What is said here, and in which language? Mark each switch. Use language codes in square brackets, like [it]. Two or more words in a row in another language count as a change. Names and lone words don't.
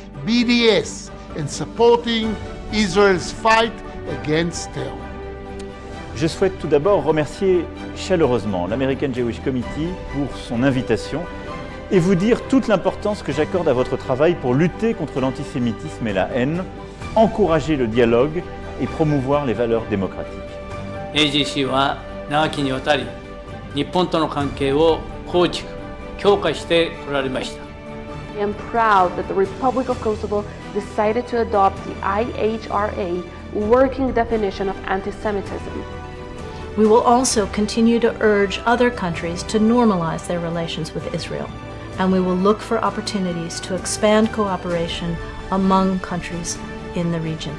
[en] BDS, and supporting Israel's fight against terror. [fr] Je souhaite tout d'abord remercier chaleureusement l'American Jewish Committee pour son invitation et vous dire toute l'importance que j'accorde à votre travail pour lutter contre l'antisémitisme et la haine, encourager le dialogue et promouvoir les valeurs démocratiques. [ja] AJC は長きにわたり日本との関係を構築・強化してこられました。 [en] I am proud that the Republic of Kosovo decided to adopt the IHRA working definition of anti-Semitism. We will also continue to urge other countries to normalize their relations with Israel, and we will look for opportunities to expand cooperation among countries in the region.